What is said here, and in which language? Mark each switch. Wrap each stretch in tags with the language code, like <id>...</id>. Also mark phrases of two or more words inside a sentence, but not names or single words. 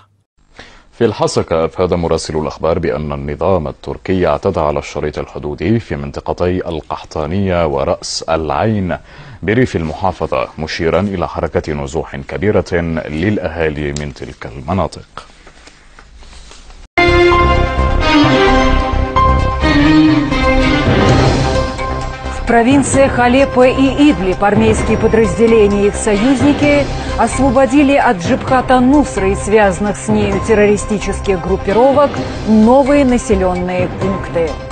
<ar>في الحسكة أفاد مراسل الأخبار بأن النظام التركي اعتدى على الشريط الحدودي في منطقتي القحطانية ورأس العين بريف المحافظة، مشيرا إلى حركة نزوح كبيرة للأهالي من تلك المناطق.</ar> <ru>В провинциях Алеппо и Идлиб армейские подразделения и их союзники освободили от Джабхата Нусры и связанных с нею террористических группировок новые населенные пункты.</ru>